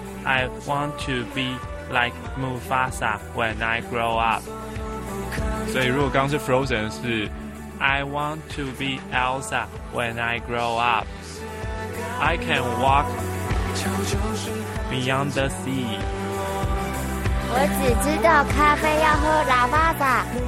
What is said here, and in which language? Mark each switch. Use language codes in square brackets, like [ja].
[en] I want to be like Mufasa when I grow up. [zh] 所以如果刚刚是 Frozen 是 [en] I want to be Elsa when I grow up. I can walk beyond the sea. [zh] 我只知道咖啡要喝拉巴达。